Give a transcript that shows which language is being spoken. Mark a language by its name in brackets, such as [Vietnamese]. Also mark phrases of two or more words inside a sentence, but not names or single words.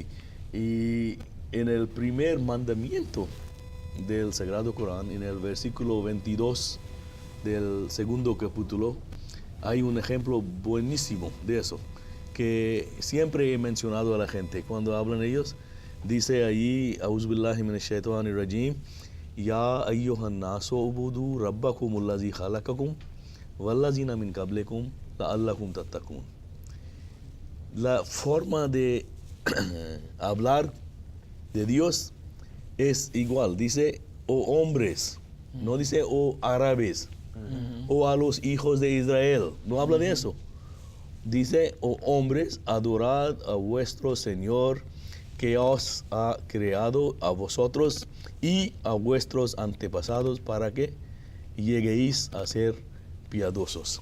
[Spanish] Y en el primer mandamiento del Sagrado Corán, en el versículo 22 del segundo capítulo, hay un ejemplo buenísimo de eso, que siempre he mencionado a la gente cuando hablan ellos. Dice allí, [Arabic] أعوذ بالله من الشيطان الرجيم, يا أيها الناس اعبدوا ربكم الذي خلقكم والذين من قبلكم لعلكم تتقون. [Spanish] La forma de hablar de Dios es igual. Dice, oh hombres, no dice, oh árabes, o a los hijos de Israel. No habla de eso. Dice, oh hombres, adorad a vuestro Señor, que os ha creado a vosotros y a vuestros antepasados para que lleguéis a ser piadosos.